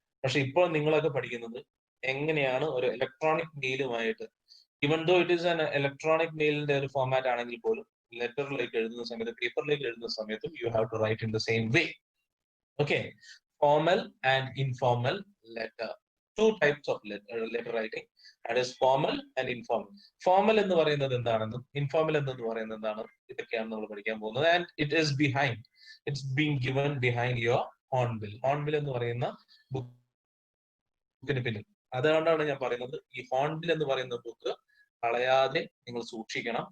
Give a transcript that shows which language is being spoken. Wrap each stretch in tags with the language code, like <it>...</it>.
<ml>പക്ഷെ ഇപ്പോൾ നിങ്ങളൊക്കെ പഠിക്കുന്നത് എങ്ങനെയാണ് ഒരു electronic മെയിലുമായിട്ട്,</ml> <en>even though it is an</en> <ml>electronic മെയിലിന്റെ ഒരു ഫോർമാറ്റ് ആണെങ്കിൽ പോലും, ലെറ്ററിലേക്ക് എഴുതുന്ന സമയത്ത്, പേപ്പറിലേക്ക് എഴുതുന്ന സമയത്തും</ml> <en>You have to write in the same way. Okay, formal and informal letter. Two types of letter writing, that is formal and informal.</en> <ml>Formal എന്ന് പറയുന്നത് എന്താണെന്നും ഇൻഫോർമൽ എന്ന് പറയുന്നത് എന്താണെന്നും ഇതൊക്കെയാണ് നമ്മൾ പഠിക്കാൻ പോകുന്നത്.</ml> <en>And it is behind, it's being given behind your Hornbill.</en> <ml>Hornbill എന്ന് പറയുന്ന ബുക്കിന് പിന്നിൽ. അതുകൊണ്ടാണ് ഞാൻ പറയുന്നത് ഈ ഹോൺബിൽ എന്ന് പറയുന്ന ബുക്ക് കളയാതെ നിങ്ങൾ സൂക്ഷിക്കണം.</ml>